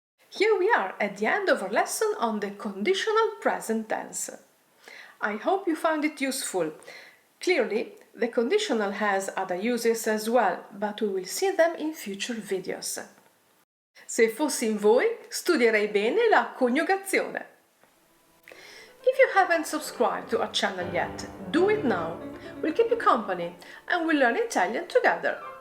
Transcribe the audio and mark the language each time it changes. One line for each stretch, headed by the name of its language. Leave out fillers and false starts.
English: Here we are at the end of our lesson on the conditional present tense. I hope you found it useful. Clearly, the conditional has other uses as well, but we will see them in future videos.
Italian: Se fossi in voi, studierei bene la coniugazione.
English: If you haven't subscribed to our channel yet, do it now. We'll keep you company and we'll learn Italian together.